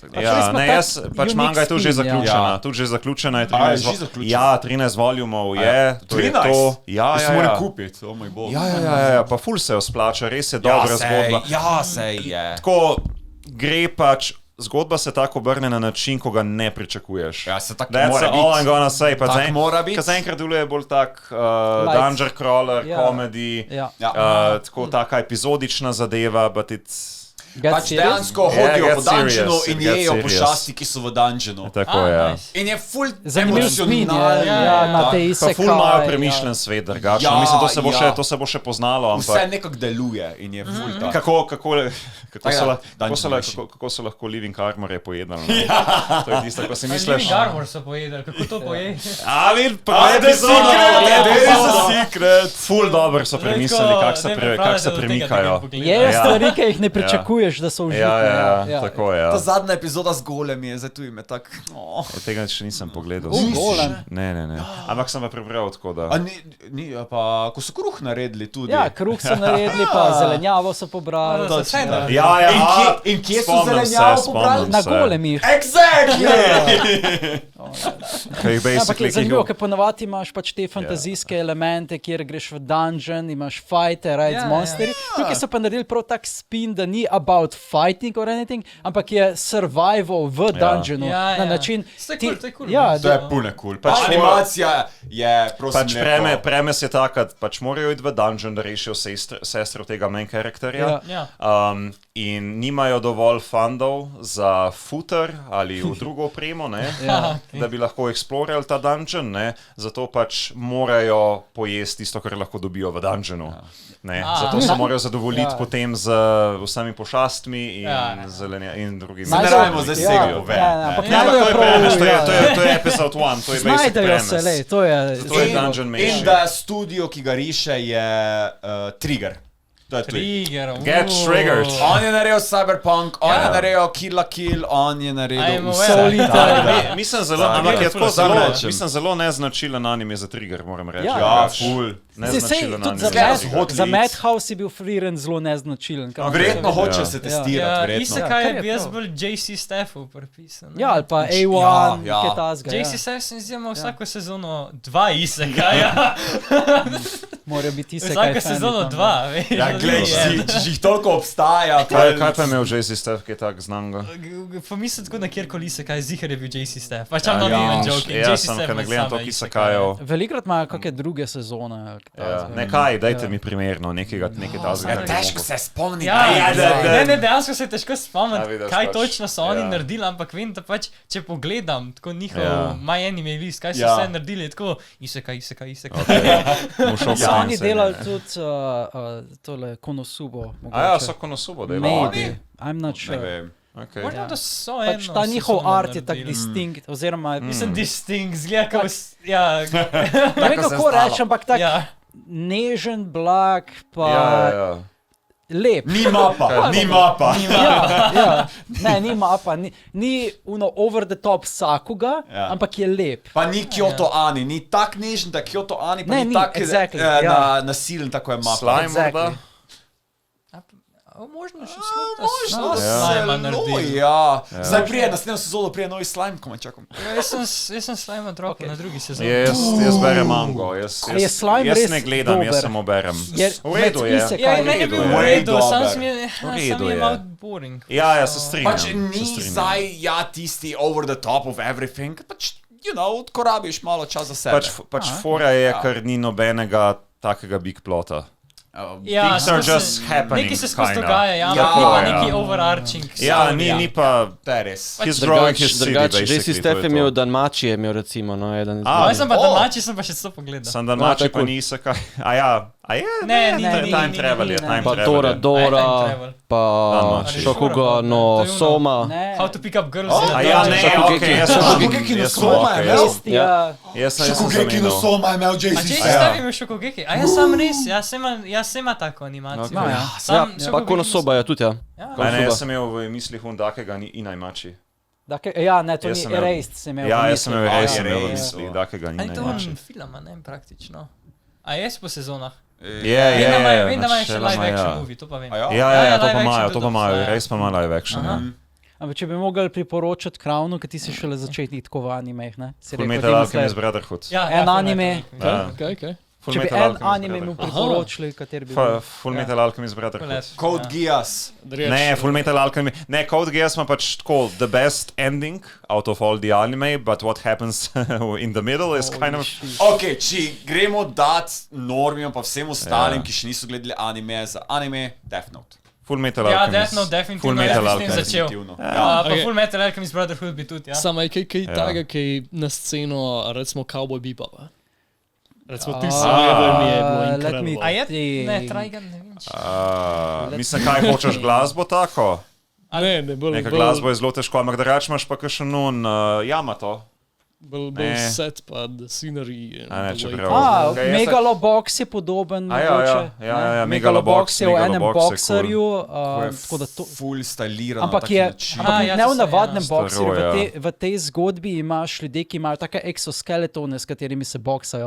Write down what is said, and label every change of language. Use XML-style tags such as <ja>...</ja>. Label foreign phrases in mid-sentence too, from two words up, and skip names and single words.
<sl>Pač manga je tu že zaključena. Tu že zaključena je 13 volumov je. 13? Ja. Se moram kupiti, oh moj bog. Ja, pa ful se jo splača, res je dobra zgodba. Ja, se je. Tako gre pač... Zgodba se tako obrne na način, ko ga ne pričakuješ. Ja, se tako mora biti.</sl> <en>That's all I'm gonna say.</en> <sl>Tak mora biti. Ker zaenkrat deluje bolj tak</sl> <en>dungeon crawler, comedy,</en> <sl>tako taka epizodična zadeva,</sl> <en>but it's...</en> <sl>Pač dejansko hodijo po dungeonu in jejo pošasti, ki so v dungeonu. Tako je. In je ful emocionalen. Pa ful imajo premišljen svet drugačno. Mislim, to se bo še poznalo. Vse nekako deluje in je ful tak. Kako so lahko Living Armor je pojedali? To je tisto, ko si misliš... Living Armor so pojedali, kako to poje? Secret. Ful dobro so premislili, kak se premikajo. Je stvari, ki jih ne pričakuješ, da so užitne. Ja, tako je. Ta zadnja epizoda z Golem je, zdaj tu ime tak... Tega še nisem pogledal. Golem? Ne. Ampak sem pa prebral tako, da... Pa ko so kruh naredili tudi. Ja, kruh so naredili, pa zelenjavo so pobrali. In kje so zelenjavo pobrali? Na Golemih. Exactly! Ampak je zanimivo, ker ponavadi imaš pač te fantazijske elemente, kjer greš v dungeon, imaš fighte, ride z monsterji. Tukaj so pa naredili prav tak spin, da ni</sl> <en>about fighting or anything,</en> <sl>ampak je survival v dungeonu. Na način... To je pune cool. Pač animacija je, prosim, lepo. Premes je taka, pač morajo iti v dungeon, da rešijo sestro tega main karakterja. In nimajo dovolj fundov za footer ali v drugo opremo, da bi lahko eksplorali ta dungeon, zato pač morajo pojesti tisto, kar lahko dobijo v dungeonu. Zato se morajo zadovoljiti potem z vsemi pošastmi in drugimi. Ne rabimo zdaj vsega povedati. To je episode 1, to je</sl> <en>basic premise.</en> <sl>To je</sl> <en>dungeon mission.</en> <sl>In da studio, ki ga riše, je Trigger.</sl> <en>Get triggered.</en> <sl>On je naredil Cyberpunk, on je naredil Kill la Kill, on je naredil Mislim zelo neznačilen anime za Trigger, moram reči. Full. Za Madhouse je bil Freerun zelo neznačilen. Verjetno hoče se testirati. Isekaj je bil jaz bolj JC Staffu pripisan. Ja, ali pa A1, kaj tazga. JC Staff sem izjemal vsako sezono 2 Isekaja. Morajo biti Isekaj. Vsako sezono 2, veš. Ja, glej, če jih toliko obstaja. Kaj pa je imel JC Staff, kaj tak znam ga? Pa mislim tako na kjerkoli Isekaj, zihar je bil JC Staff.</sl> <en>Pač I'm not even joking.</en> <sl>Ja, sem, ker ne gledam toliko Isekajev. Velikrat imajo kakšne druge sezone. Nekaj, dajte mi primerno, nekaj tazga. Težko se spomniti. Ne, dejansko se je težko spomniti, kaj točno so oni naredili, ampak vem, da pač, če pogledam tako njihov My Anime list, kaj so vse naredili, tako Isekaj. Oni delali tudi tole Konosubo. So Konosubo delali.</sl> <en>I'm not sure.</en> <sl>Možno, da so eno. Pač ta njihov art je tak distinct, oziroma... Mislim, distinct, zgleda kao... Ne vem, kako reči, ampak tak nežen, blag, pa... Lep. Ni mapa. Ne, ni mapa. Ni</sl> <en>over the top</en> <sl>vsakoga, ampak je lep. Pa ni Kyoto Ani, ni tak nežen, da Kyoto Ani, pa ni tak nasilen, tako je mapa. Slime morda? Možno še slime naredili. Zdaj prije, naslednjo sezono prije novi slime, ko me čakam. Jaz sem slime dropil na drugi sezoni. Jaz berem mango. Jaz ne gledam, jaz samo berem. V redu je. V redu, sam je malo boring. Ja, se strinjam. Pač ni zdaj tisti</sl> <en>over the top of everything,</en> <sl>pač, ko rabiš malo čas za sebe. Pač fora je, ker ni nobenega takega big plota.</sl> <en>Things are just happening.</en> <sl>Nekaj se skozi dogaja, ampak ni pa neki overarching. Ja, ni pa...</sl> <en>He's drawing his city, basically.</en> <sl>JC Staff je imel Danmachi, recimo, no, eden. Jaz sem pa Danmachi, sem pa še to pogledal. Sem Danmachi, pa ni Isekaj. Ne, Time Travel je. Pa Toradora, pa Shokuga no Soma. How to pick up girls. Shokugeki no Soma je imel? Shokugeki no Soma je imel JC Staff. JC Staff je imel Shokugeki. Jaz sem res, jaz sem ima tako animacijo. Pa Konosuba je tudi, Jaz sem imel v mislih takega Inajmači. Ja, ne, to ni Erased, sem imel v mislih. Ja, jaz sem imel Erased v mislih, takega Inajmači. To je filma, ne, praktično. A je po sezonah? Vem, da imajo še</sl> <en>live action movie,</en> <sl>to pa vem. To pa imajo, res pa ima</sl> <en>live action.</en> <sl>Ampak če bi mogli priporočati Crownu, ker ti si šele začetnik tako v animeh, ne? Fullmetal Alchemist Brotherhood. En anime. Kaj? Če bi en anime mu priporočili, kateri bi bil? Fullmetal Alchemist Brotherhood. Code Geass. Ne, Fullmetal Alchemist.</sl> <en>Ne, Code Geass</en> <sl>ima pač tako</sl> <en>the best ending out of all the anime, but what happens in the middle is kind of...</en> <sl>Ok, če gremo dat normijom pa vsem ostalim, ki še niso gledali anime za anime, Death Note. Fullmetal Alchemist. Ja, Death Note definitivno je s tem začel. Pa Fullmetal Alchemist Brotherhood bi tudi, ja. Samo je kaj taga, kaj na sceno, recimo Cowboy Bebop. Recimo, ti sem mi je bilo incredible. A je? Ne, Trigun, ne vem. Mislim, kaj hočeš glasbo tako? Ne, bolj... Neka glasbo je zelo težko, ampak drugače imaš pa kakšen Yamato. Bolj set pa</sl> <en>the scenery.</en> <sl>Megalobox je podoben. Ja, Megalobox je v enem boxerju. Full stylirano. Ampak ne v navadnem boxerju. V tej zgodbi imaš ljudi, ki imajo take exoskeletone, s katerimi se boksajo.</sl>